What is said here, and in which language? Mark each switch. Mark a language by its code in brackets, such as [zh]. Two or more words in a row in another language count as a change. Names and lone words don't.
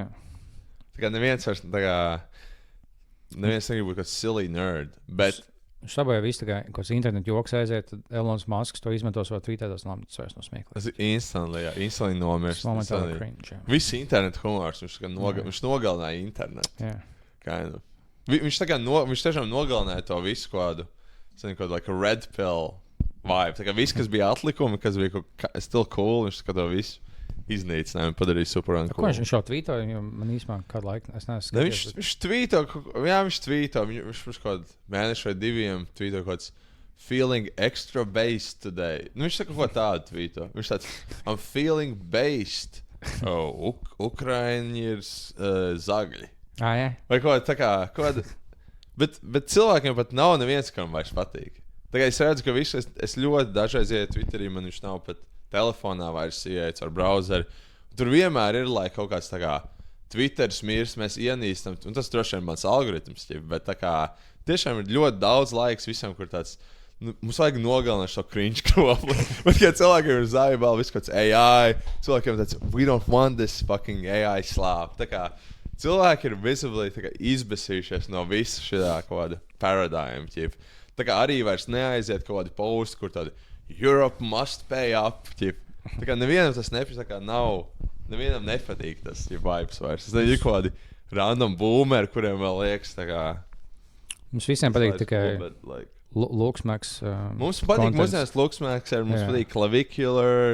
[lv] Tā kā neviens vairs, tā kā, neviens negrib būt kāds [en] silly nerd. [lv] Bet viņš sabojāja visu, tā kā kāds internetu joks aiziet, tad Elons Masks to izmantos vēl tweetētos, tas vairs nav smieklīgi. Tas ir instantly nomirst. Momentāli cringe, jā. Viss internetu humors, viņš nogalināja internetu. Jā. [en] Kind of. [lv] Viņš tiešām nogalināja to visu kādu, [en] like a red pill vibe. [lv] Tā kā viss, kas bija atlikumi, kas bija [en] still cool, [lv] viņš to visu iznīcināja un padarīja super un cool. Viņš jau tvītoja, jo man īstenībā kādu laiku es neesmu skatījies. Viņš tvīto, viņš kaut kādu mēnešu vai diviem tvīto kaut kāds [en] feeling extra based today. [lv] Viņš tā kaut tādu tvīto. Viņš tāds, [en] I'm feeling based. [lv] Ukraiņi ir zagļi. Jā. Vai kaut kāda. Bet cilvēkiem pat nav neviens, kam vairs patīk. Tā kā es redzu, ka es ļoti dažreiz ieju Twitterī, man viņš nav pat telefonā vairs ieejas ar browseri. Tur vienmēr ir kaut kāds tā kā Twitteris mirs, mēs ienīstam, un tas droši vien mans algoritms, bet tā kā tiešām ir ļoti daudz laiks visam, kur tāds, mums vajag nogalināt šo cringe kropli. Bet kā cilvēkiem ir zaibāli, viss kāds AI, cilvēkiem tāds, [en] we don't want this fucking AI slāp. [lv] Tā kā cilvēki ir visibly izbesījušies no visa šitā kaut kāda paradigma. Tā kā arī vairs neaiziet kaut kādi posti, kur tādi [en] Europe must pay up. [lv] Tā kā nevienam tas nevienam nepatīk tas vibes vairs. Tas ir kaut kādi random boomeri, kuriem vēl liekas tā kā. Mums visiem patīk tikai Looksmaks. Mums patīk mūsdienās Looksmaks, mums patīk Clavicular.